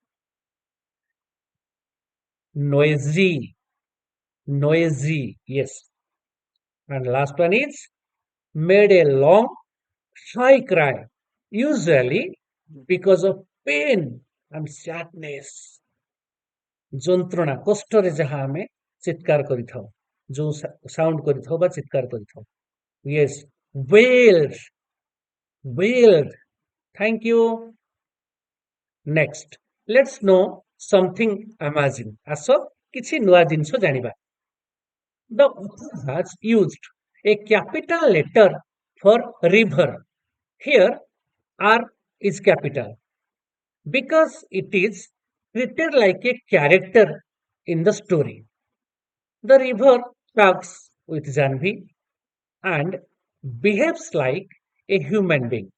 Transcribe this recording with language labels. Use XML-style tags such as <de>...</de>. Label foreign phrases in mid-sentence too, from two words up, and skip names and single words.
<en>Noisy. Noisy. Yes. And last one is made a long, high cry. Usually because of pain and sadness.</en> <or>ଯନ୍ତ୍ରଣା କଷ୍ଟରେ ଯାହା ଆମେ ଚିତ୍କାର କରିଥାଉ, ଯୋଉ ସାଉଣ୍ଡ କରିଥାଉ ବା ଚିତ୍କାର କରିଥାଉ.</or> <en>Yes, wailed, wailed. Thank you. Next, let's know something amazing.</en> <or>ଆସ କିଛି ନୂଆ ଜିନିଷ ଜାଣିବା.</or> <en>The author has used a capital letter for river. Here, R is capital because it is treated like a character in the story. The river talks with Janvi and behaves like a human being.</en>